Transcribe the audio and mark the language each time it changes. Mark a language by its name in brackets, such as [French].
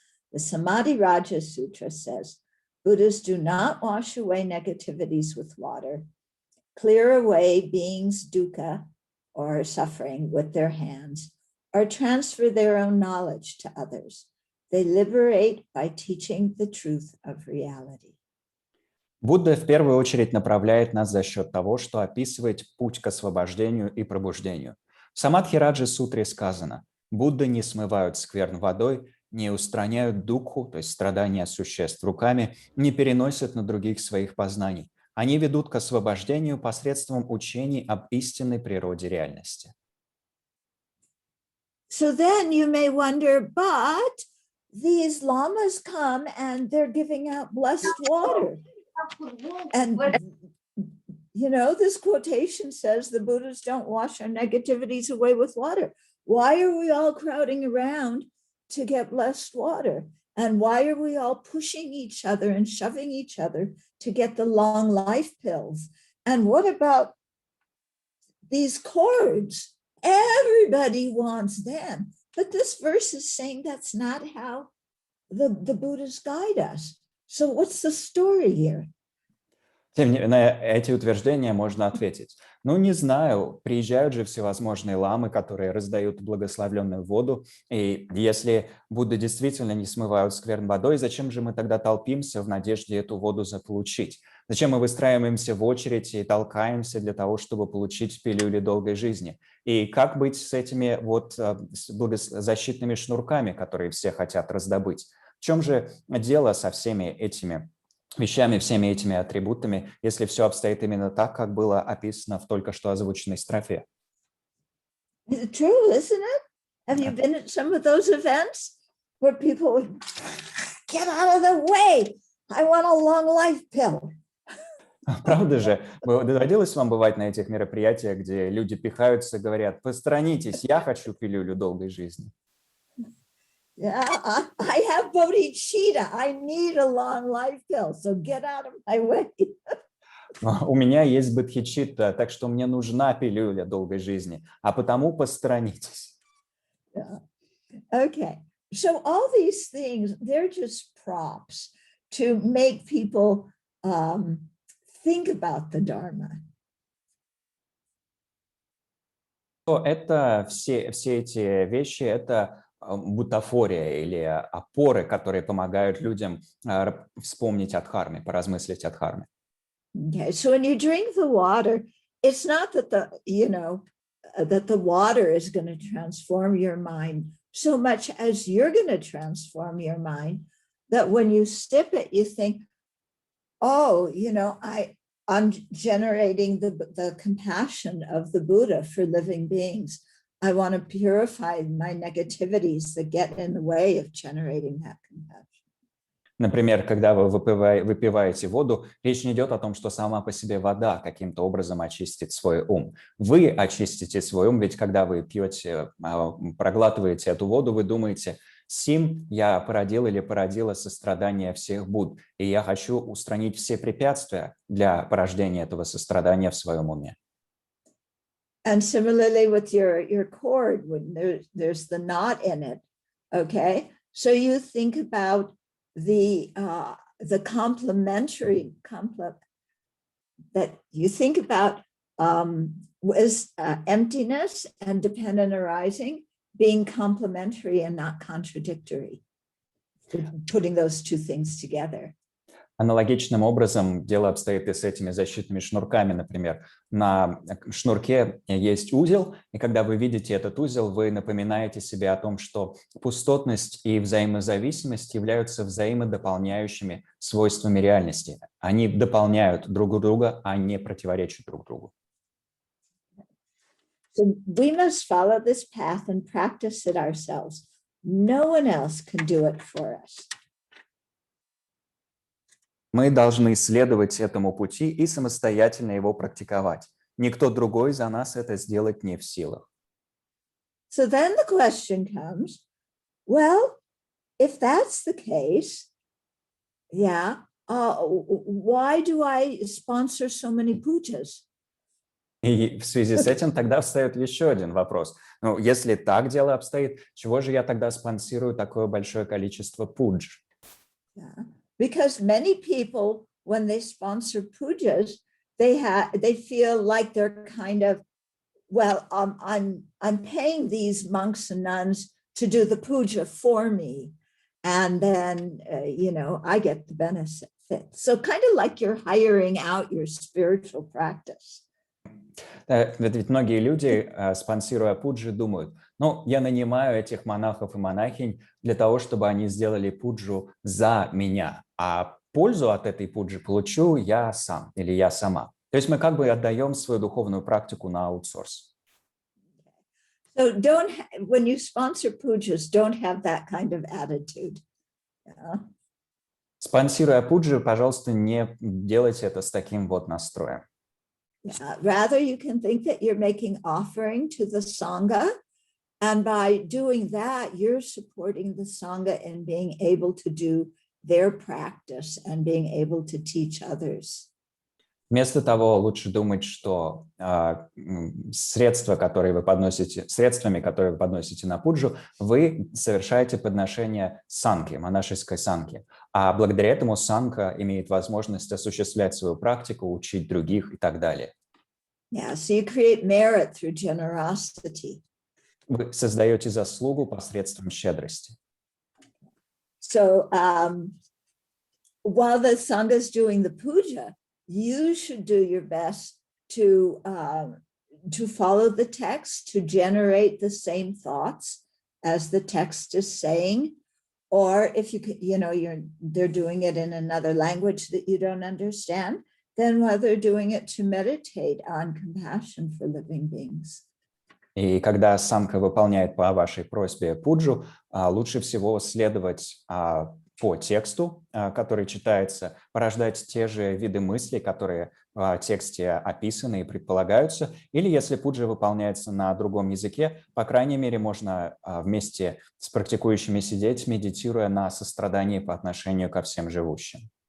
[English] The Samadhi Raja Sutra says, Buddhas do not wash away negativities with water, clear away beings' dukkha or suffering with their hands, or transfer their own knowledge to others. They liberate by teaching the truth of reality. [Russian] Будда в первую очередь направляет нас за счет того, что описывает путь к освобождению и пробуждению. В Самадхираджа Сутре сказано: Будды не смывают скверн водой, не устраняют дукху, то есть страдания существ, руками, не переносят на других своих познаний. Они ведут к освобождению посредством учений об истинной природе реальности. [English] So then you may wonder, but these lamas come and they're giving out blessed water. And, this quotation says the Buddhas don't wash our negativities away with water. Why are we all crowding around to get blessed water? And why are we all pushing each other and shoving each other to get the long life pills? And what about these cords? Everybody wants them. But this verse is saying that's not how the Buddhas guide us. So what's the story here? [Russian] На эти утверждения можно ответить: не знаю, приезжают же всевозможные ламы, которые раздают благословленную воду, и если Будды действительно не смывают скверн водой, зачем же мы тогда толпимся в надежде эту воду заполучить? Зачем мы выстраиваемся в очередь и толкаемся для того, чтобы получить пилюли долгой жизни? И как быть с этими защитными шнурками, которые все хотят раздобыть? В чем же дело со всеми этими вещами, всеми этими атрибутами, если все обстоит именно так, как было описано в только что озвученной строфе? [English] It's true, isn't it? Have you been at some of those events where people would get out of the way? I want a long life pill. [Russian] Правда же? Доводилось вам бывать на этих мероприятиях, где люди пихаются и говорят: посторонитесь, я хочу пилюлю долгой жизни? [English] Yeah, I have bodhicitta. I need a long life pill, so get out of my way. [Russian] У меня есть бодхичитта, так что мне нужна пилюля долгой жизни, а потому посторонитесь. [English] Yeah. Okay, so all these things, they're just props to make people think about the Dharma. [Russian] Это все эти вещи, это бутафория или опоры, которые помогают людям вспомнить о дхарме, поразмыслить о дхарме. [English] Okay, so when you drink the water, it's not that the water is going to transform your mind so much as you're going to transform your mind, that when you sip it, you think, oh, I'm generating the compassion of the Buddha for living beings. I want to purify my negativities that get in the way of generating that compassion. [Russian] Например, когда вы выпиваете воду, речь не идет о том, что сама по себе вода каким-то образом очистит свой ум. Вы очистите свой ум, ведь когда вы пьете, проглатываете эту воду, вы думаете: «Сим я породил или породила сострадание всех Будд, и я хочу устранить все препятствия для порождения этого сострадания в своем уме». [English] And similarly with your cord, when there's the knot in it, okay? So you think about the complementary that you think about was emptiness and dependent arising being complementary and not contradictory, putting those two things together. [Russian] Аналогичным образом дело обстоит и с этими защитными шнурками, например. На шнурке есть узел, и когда вы видите этот узел, вы напоминаете себе о том, что пустотность и взаимозависимость являются взаимодополняющими свойствами реальности. Они дополняют друг друга, а не противоречат друг другу. [English] So we must follow this path and practice it ourselves. No one else can do it for us. [Russian] Мы должны следовать этому пути и самостоятельно его практиковать. Никто другой за нас это сделать не в силах. [English] So then the question comes, well, if that's the case, why do I sponsor so many pujas? [Russian] И в связи с этим тогда встает еще один вопрос. Ну, если так дело обстоит, чего же я тогда спонсирую такое большое количество пудж? [English] Because many people, when they sponsor pujas, they feel like they're kind of, well, I'm paying these monks and nuns to do the puja for me, and then I get the benefit. So kind of like you're hiring out your spiritual practice. [Russian] Ведь многие люди, спонсируя пуджи, думают: ну, я нанимаю этих монахов и монахинь для того, чтобы они сделали пуджу за меня, а пользу от этой пуджи получу я сам или я сама. То есть мы как бы отдаем свою духовную практику на аутсорс. [English] So when you sponsor pujas, don't have that kind of attitude. [Russian] Спонсируя пуджи, пожалуйста, не делайте это с таким вот настроем. [English] Rather, you can think that you're making offering to the Sangha, and by doing that, you're supporting the Sangha in being able to do their practice and being able to teach others. [Russian] Вместо того, лучше думать, что средствами, которые вы подносите на пуджу, вы совершаете подношение санки, монашеской санки. А благодаря этому санка имеет возможность осуществлять свою практику, учить других и так далее. [English] Yeah, so you create merit through generosity. [Russian] Вы создаете заслугу посредством щедрости. [English] So while the Sangha is doing the puja, you should do your best to follow the text, to generate the same thoughts as the text is saying, or if they're doing it in another language that you don't understand, then while they're doing it, to meditate on compassion for living beings. [Russian] И когда самка выполняет по вашей просьбе пуджу, лучше всего следовать по тексту, который читается, порождать те же виды мыслей, которые в тексте описаны и предполагаются, или если пуджа выполняется на другом языке, по крайней мере, можно вместе с практикующими сидеть, медитируя на сострадании по отношению ко всем живущим.